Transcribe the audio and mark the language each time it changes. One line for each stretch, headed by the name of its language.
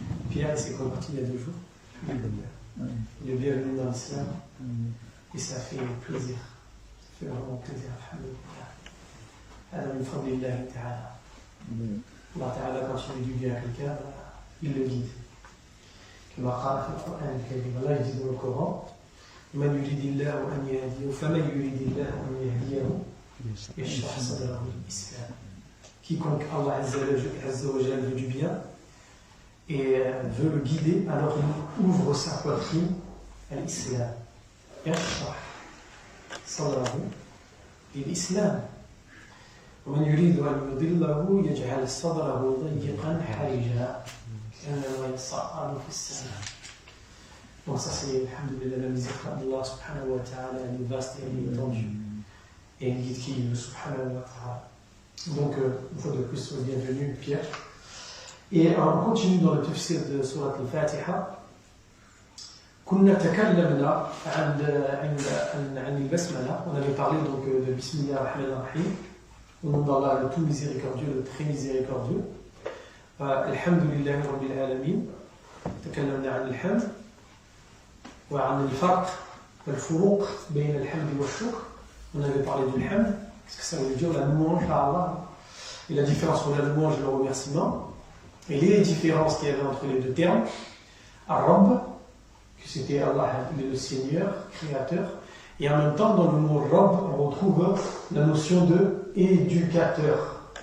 French: Pierre, il s'est converti il y a 2 jours. Il est bienvenu dans l'islam. Et ça fait plaisir. Ça fait vraiment plaisir, alhamdulillah.
Arabic: هذا من فضل الله تعالى. الله تعالى
French: quand il veut du bien à quelqu'un, il le guide.
Arabic: كما قال في القرآن الكريم الله يجد
French: dans le Coran
Arabic: من يريد الله أن يهديه فمن يريد الله أن يهديه يشرح صدره للإسلام.
French: Quiconque Allah Azza wa Jalla veut du bien et veut le guider, alors il ouvre sa poitrine à l'islam.
Arabic: يشرح صدره للإسلام. ومن يريد أن يضله يجعل صدره ضيقا حرجا كأنما يصعد في السماء.
French: Donc ça c'est, alhamdulillah, la miséricorde d'Allah subhanahu wa ta'ala, elle est vaste et elle est étendue. Et elle guide qui veut subhanahu wa ta'ala. Donc une fois de plus, bienvenue Pierre. Et on continue dans le tafsir de Surat al-Fatiha.
Arabic: كنا تكلمنا عن البسملة.
French: On avait parlé donc de Bismillah ar-Rahman ar-Rahim. Au nom d'Allah, le tout miséricordieux, le très miséricordieux.
Arabic: Alhamdulillah Rabbil Alamin. تكلمنا عن الحمد وعن الفرق والفروق بين الحمد والشكر.
French: On avait parlé du hamd, qu'est-ce que ça veut dire, la louange à Allah, et la différence entre la louange et le remerciement, et les différences qu'il y avait entre les deux termes. Ar-Rabb, que c'était Allah, le Seigneur, créateur, et en même temps, dans le mot Rabb, on retrouve la notion de éducateur.